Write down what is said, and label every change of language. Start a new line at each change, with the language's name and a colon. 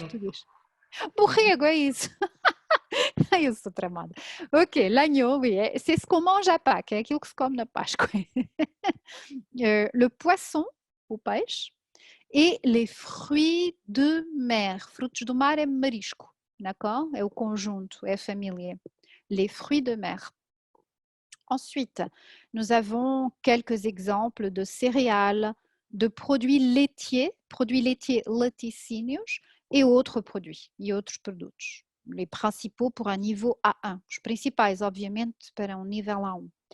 Portuguese: português? Borrego, é isso. Eu sou tramada.
French: Ok, l'agneau, oui, c'est ce qu'on mange à Pâques,
Portuguese: é aquilo que se come na Páscoa.
French: Le poisson,
Portuguese: o peixe.
French: Et les fruits de mer.
Portuguese: Frutos do mar é marisco,
French: d'accord?
Portuguese: É o conjunto, é a família.
French: Les fruits de mer. Ensuite, nous avons quelques exemples de céréales, de produits laitiers, laticínios et autres produits,
Portuguese: e outros produtos.
French: Les principaux pour un niveau A1.
Portuguese: Os principais, obviamente, para um nível A1.